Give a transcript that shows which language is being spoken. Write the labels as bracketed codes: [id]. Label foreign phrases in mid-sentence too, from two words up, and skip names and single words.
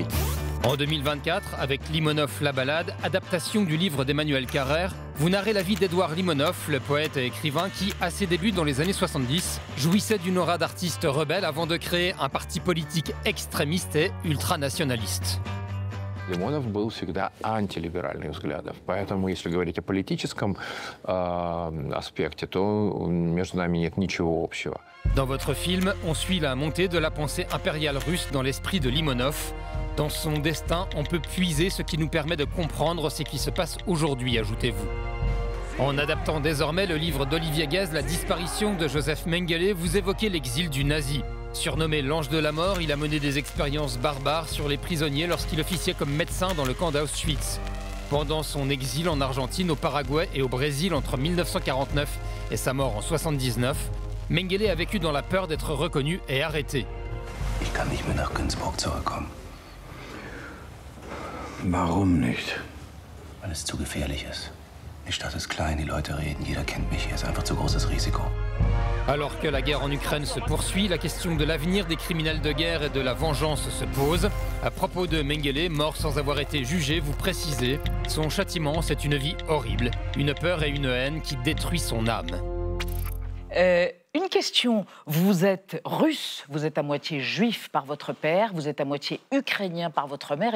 [fr] En 2024, avec Limonov la balade, adaptation du livre d'Emmanuel Carrère, vous narrez la vie d'Édouard Limonov, le poète et écrivain qui, à ses débuts dans les années 70, jouissait d'une aura d'artiste rebelle avant de créer un parti politique extrémiste et ultranationaliste. [ru] Лимонов был всегда антилиберальных взглядов. Поэтому, если говорить о политическом аспекте, то между нами нет ничего общего. [fr] Dans votre film, on suit la montée de la pensée impériale russe dans l'esprit de Limonov. Dans son destin, on peut puiser ce qui nous permet de comprendre ce qui se passe aujourd'hui, ajoutez-vous. En adaptant désormais le livre d'Olivier Guèze, La disparition de Joseph Mengele, vous évoquez l'exil du nazi. Surnommé l'ange de la mort, il a mené des expériences barbares sur les prisonniers lorsqu'il officiait comme médecin dans le camp d'Auschwitz. Pendant son exil en Argentine, au Paraguay et au Brésil entre 1949 et sa mort en 1979, Mengele a vécu dans la peur d'être reconnu et arrêté. [de] Ich kann nicht mehr nach Günzburg zurückkommen. Warum nicht? Weil es zu gefährlich ist. Die Stadt ist klein, die Leute reden, jeder kennt mich, hier ist einfach zu großes Risiko. [fr] Alors que la guerre en Ukraine se poursuit, la question de l'avenir des criminels de guerre et de la vengeance se pose. À propos de Mengele, mort sans avoir été jugé, vous précisez, son châtiment, c'est une vie horrible, une peur et une haine qui détruit son âme. Une question, vous êtes russe, vous êtes à moitié juif par votre père, vous êtes à moitié ukrainien par votre mère.